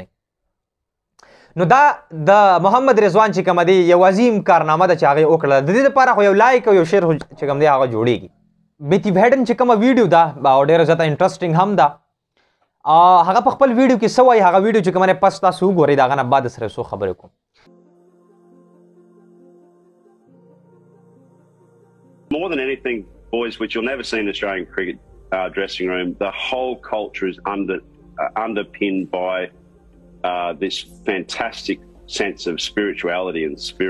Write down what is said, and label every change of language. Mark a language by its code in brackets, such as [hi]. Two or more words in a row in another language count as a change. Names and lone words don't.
[ps] نو دا د محمد رضوان چې کومه دی یو عظیم کارنامه ده چې هغه یې وکړله. د دې دپاره خو یو لایک او یو شیر چې کوم دی هغه جوړیږي. میتیو هیډن چې کومه ویډیو ده او ډېره زیاته انټرسټینګ هم ده هغه په خپل ویډیو کې څه وایي هغه ویډیو چې کومه دی پس تاسو وګورئ د هغه نه بعد سره څو خبرې کوم. [en] More than anything, boys, which you'll never see in Australian cricket dressing room, the whole culture is underpinned by this fantastic sense of spirituality and spirit.